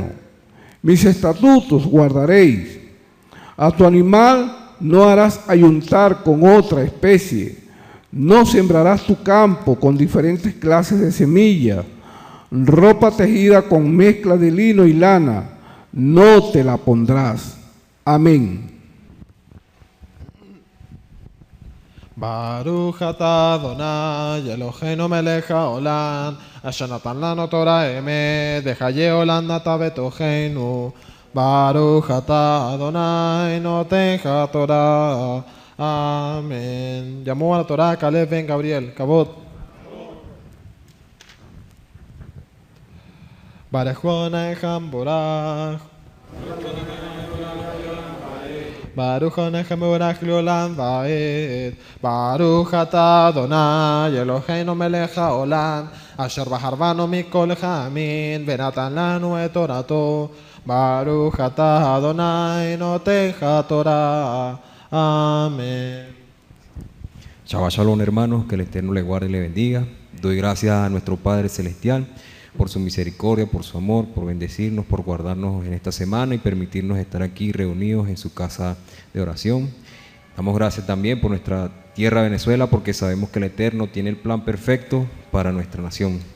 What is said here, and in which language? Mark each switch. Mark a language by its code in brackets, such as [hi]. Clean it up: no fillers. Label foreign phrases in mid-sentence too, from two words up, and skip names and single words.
[es] Mis estatutos guardaréis. A tu animal no harás ayuntar con otra especie. No sembrarás tu campo con diferentes clases de semillas. Ropa tejida con mezcla de lino y lana, no te la pondrás. Amén. [he] ברוך אתה אדוני אלוהינו מלך העולם אשר נתן לנו תורה אמת וחיי עולם נתן בתוכנו. ברוך אתה אדוני נותן התורה. [es] Amén. Llamó a la Torah Caleb ben Gabriel. Kavod. [he] ברוך אדוני המבורך. ברוך אדוני המבורך לעולם ועד. ברוך אתה אדוני אלוהינו מלך העולם אשר בחרבנו מכל העמין ונתן לנו את תורתו. ברוך אתה אדוני נותן התורה. [es] Amén. [he] שבת שלום, [es] hermanos, que el Eterno le guarde y le bendiga. Doy gracias a nuestro Padre Celestial por su misericordia, por su amor, por bendecirnos, por guardarnos en esta semana y permitirnos estar aquí reunidos en su casa de oración. Damos gracias también por nuestra tierra Venezuela, porque sabemos que el Eterno tiene el plan perfecto para nuestra nación.